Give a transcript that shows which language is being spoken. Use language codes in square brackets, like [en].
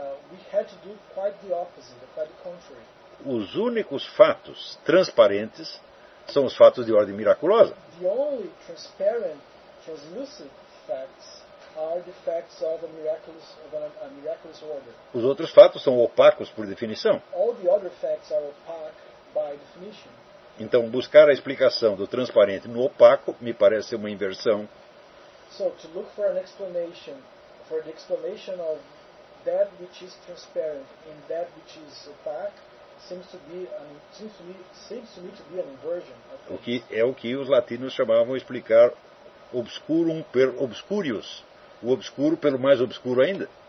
[en] We had to do quite the opposite, quite the contrary. [pt] Os únicos fatos transparentes são os fatos de ordem miraculosa. [en] The only transparent, translucent facts are the facts of a miraculous order. [pt] Os outros fatos são opacos por definição. [en] All the other facts are opaque by definition. [pt] Então, buscar a explicação do transparente no opaco me parece uma inversão. [en] So, to look for an explanation, for the explanation of that which is transparent and that which is opaque seems to me to be an inversion. [pt] O que é o que os latinos chamavam de explicar [la] obscurum per obscurius, [pt] o obscuro pelo mais obscuro ainda.